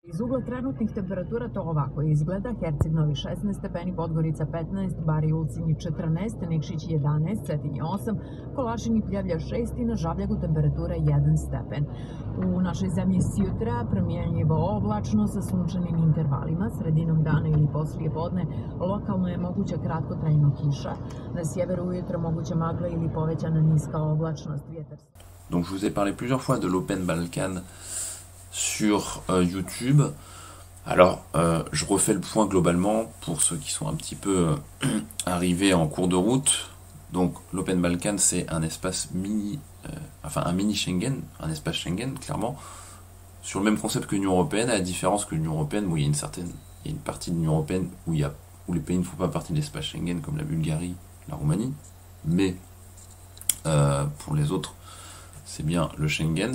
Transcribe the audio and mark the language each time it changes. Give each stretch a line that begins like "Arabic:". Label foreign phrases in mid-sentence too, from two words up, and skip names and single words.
Serbian: Iz ugla trenutnih temperatura to ovako izgleda. Herceg Novi 16 stepeni, Podgorica 15, Bari Ulcinji 14, Nikšić 11, Cetinje 8, Kolašin i Pljevlja 6 i na Žavljagu temperatura 1 stepen. U našoj zemlji sjutra promjenjivo oblačno sa sunčanim intervalima, sredinom dana ili poslije podne lokalno je moguća kratkotrajna kiša, na sjeveru ujutro moguća magla ili povećana niska oblačnost, vjetar.
French: Donc je vous ai parlé plusieurs fois de l'Open Balkan sur YouTube. Alors, je refais le point globalement pour ceux qui sont un petit peu arrivés en cours de route. Donc, l'Open Balkan, c'est un espace un mini Schengen, un espace Schengen, clairement, sur le même concept que l'Union Européenne, à la différence que l'Union Européenne, où il y a une partie de l'Union Européenne où les pays ne font pas partie de l'espace Schengen, comme la Bulgarie, la Roumanie, mais pour les autres, c'est bien le Schengen.